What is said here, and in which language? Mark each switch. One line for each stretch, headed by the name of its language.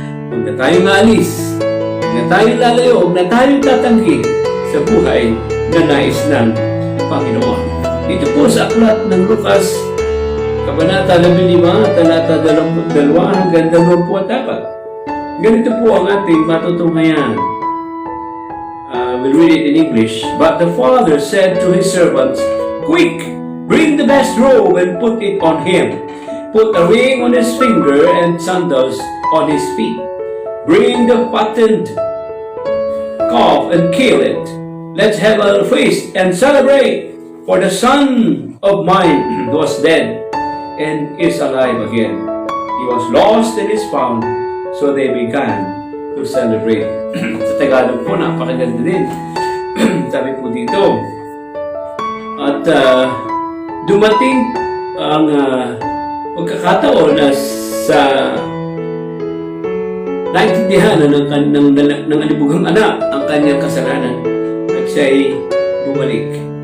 Filipino: Huwag na tayong aalis, huwag na tayong lalayo, huwag na tayong tatanggi sa buhay na nais ng Panginoon. Dito po sa aklat ng Lucas, Kabanata 15, talata 22 hanggang 24. Ganito po ang ating matutunghayan.
English: We'll read it in English. But the father said to his servants, "Quick, bring the best robe and put it on him. Put a ring on his finger and sandals on his feet. Bring the fattened calf and kill it. Let's have a feast and celebrate. For the son of mine was dead and is alive again. He was lost and is found." So they began to celebrate.
Filipino: Sa Tagalog po, napakaganda din. Sabi po dito. At dumating ang pagkakataon na sa naintindihan ng alibugang anak ang kanyang kasalanan at siya ay bumalik.